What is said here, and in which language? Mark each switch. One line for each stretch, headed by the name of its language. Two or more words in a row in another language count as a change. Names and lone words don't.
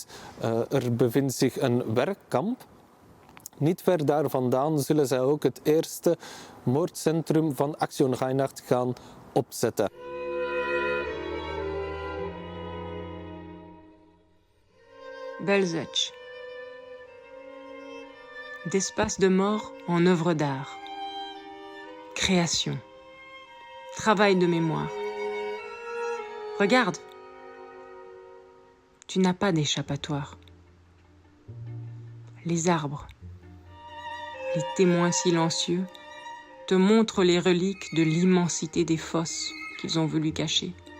Dutch: Er bevindt zich een werkkamp. Niet ver daar vandaan zullen zij ook het eerste moordcentrum van Aktion Reinhard gaan opzetten. Belzec.
French: D'espace de mort en œuvre d'art. Création. Travail de mémoire. Regarde. Tu n'as pas d'échappatoire. Les arbres, les témoins silencieux, te montrent les reliques de l'immensité des fosses qu'ils ont voulu cacher.